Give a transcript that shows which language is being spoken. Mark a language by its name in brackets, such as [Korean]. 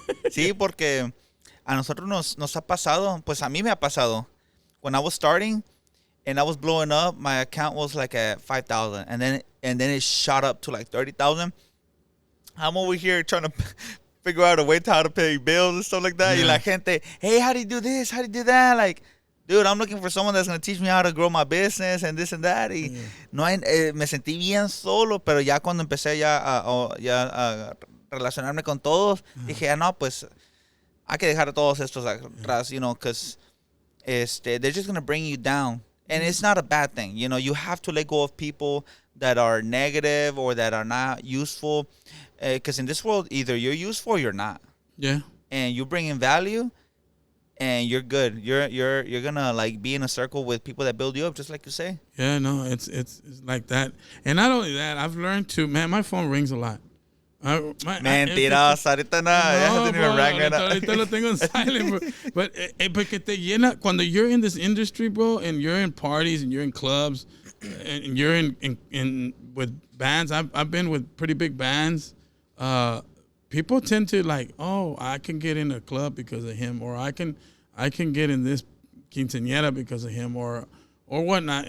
[Spanish] Sí, porque a nosotros nos ha pasado, pues a mí me ha pasado. [English] When I was starting and I was blowing up, my account was like at 5,000, and then it shot up to like 30,000. I'm over here trying to figure out a way to how to pay bills and stuff like that. Yeah. [Spanish] Y la gente, [English] hey, how do you do this? How do you do that? Like, dude, I'm looking for someone that's going to teach me how to grow my business and this and that. [Spanish] Y me sentí bien solo, pero ya cuando empecé a relacionarme con todos, dije, no, pues hay que dejar a todos estos atrás, [English] because they're just going to bring you down. And it's not a bad thing. You know, you have to let go of people that are negative or that are not useful. Because in this world, either you're useful or you're not. Yeah. And you bring in value, and you're good. You're gonna like be in a circle with people that build you up, just like you say. Yeah, no, it's like that. And not only that, I've learned to, man, my phone rings a lot. [Spanish] Mentiras, ahorita no, bro, ahorita lo tengo en silent, bro. [English] But [Spanish] porque te llena, cuando [English] you're in this industry, bro, and you're in parties and you're in clubs and you're in with bands. I've been with pretty big bands. People tend to like, oh, I can get in a club because of him, or I can get in this quinceañera because of him, or whatnot.